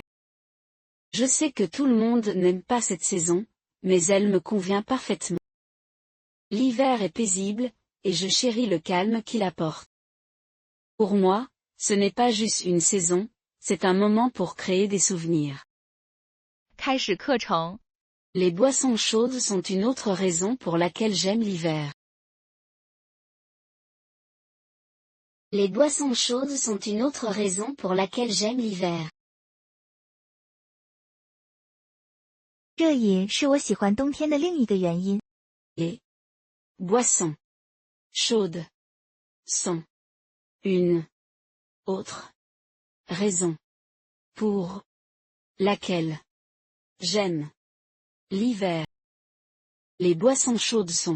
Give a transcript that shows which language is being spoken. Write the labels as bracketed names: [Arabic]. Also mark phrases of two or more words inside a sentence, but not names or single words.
[French] Je sais que tout le monde n'aime pas cette saison, mais elle me convient parfaitement. L'hiver est paisible, et je chéris le calme qu'il apporte. Pour moi, ce n'est pas juste une saison, c'est un moment pour créer des souvenirs. [Chinese] 开始课程。 [French] Les boissons chaudes sont une autre raison pour laquelle j'aime l'hiver. Les boissons chaudes sont une autre raison pour laquelle j'aime l'hiver. [Chinese] 热饮是我喜欢冬天的另一个原因。 [French] Les boissons chaudes sont une autre raison pour laquelle j'aime l'hiver. Les boissons chaudes sont.